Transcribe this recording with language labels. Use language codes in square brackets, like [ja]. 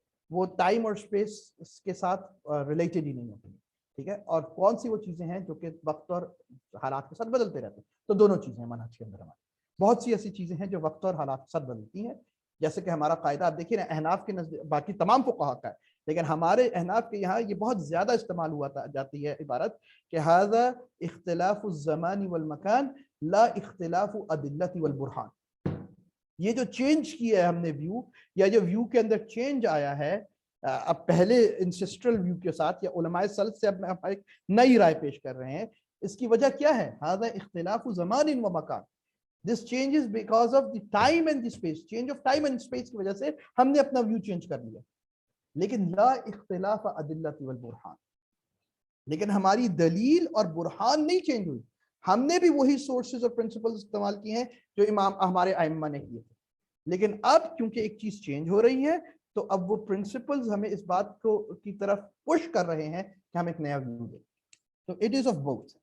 [ur] وہ ٹائم اور اسپیس کے ساتھ ریلیٹڈ ہی نہیں ہوتی، ٹھیک ہے، اور کون سی وہ چیزیں ہیں جو کہ وقت اور حالات کے ساتھ بدلتے رہتے ہیں۔ تو دونوں چیزیں منہج کے اندر ہمارے بہت سی ایسی چیزیں ہیں جو وقت اور حالات کے ساتھ بدلتی ہیں، جیسے کہ ہمارا قاعدہ آپ دیکھیے نا، احناف کے نزدیک باقی تمام فقہا کا ہے لیکن ہمارے احناف کے یہاں یہ بہت زیادہ استعمال ہوا جاتی ہے عبارت کہ [ar] ھذا اختلاف الزمان والمکان لا اختلاف الادلۃ والبرہان۔ [ur] یہ جو چینج کیا ہے ہم نے ویو، یا جو ویو کے اندر چینج آیا ہے اب پہلے انسسٹرل ویو کے ساتھ یا علماء سلف سے اب ہم ایک نئی رائے پیش کر رہے ہیں، اس کی وجہ کیا ہے؟ [ar] ھذا اختلاف زمان و مکان. [en] This changes because of the time and the space. Change of time and space [ur] کی وجہ سے ہم نے اپنا ویو چینج کر لیا. لیکن [ar] لا اختلاف ادلۃ والبرہان، [ur] لیکن ہماری دلیل اور برہان نہیں چینج ہوئی. ہم نے بھی وہی سورسز اور پرنسپلز استعمال کیے ہیں جو ہمارے ائمہ نے کیے تھے. لیکن اب کیونکہ ایک چیز چینج ہو رہی ہے تو اب وہ پرنسپلز ہمیں اس بات کو کی طرف پش کر رہے ہیں کہ ہم ایک نیا ویو دیں. تو [en] It is of both.